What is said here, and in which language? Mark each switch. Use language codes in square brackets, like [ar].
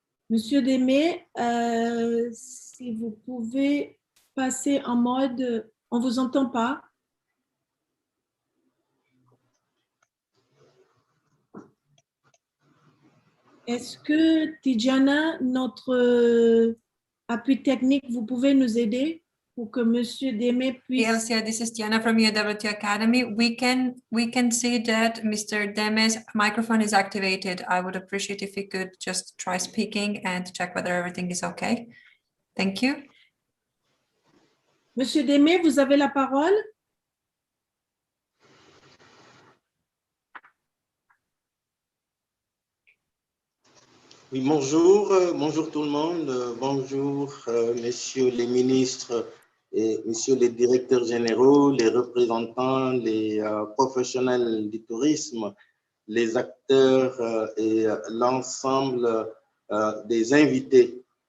[fr] Monsieur Démé, si vous pouvez passer en mode, on ne vous entend pas. Est-ce que Tidjana, notre appui technique, vous pouvez nous aider pour que Monsieur Démé puisse... [en] Elcia, this is Diana from UWT Academy. We can see that Mr. Deme's microphone is activated. I would appreciate if you could just try speaking and check whether everything is okay. Thank you. [fr] Monsieur Démé, vous avez la parole. Oui, bonjour, bonjour tout le monde, bonjour messieurs les ministres et messieurs les directeurs généraux, les représentants, les professionnels du tourisme, les acteurs et l'ensemble des invités.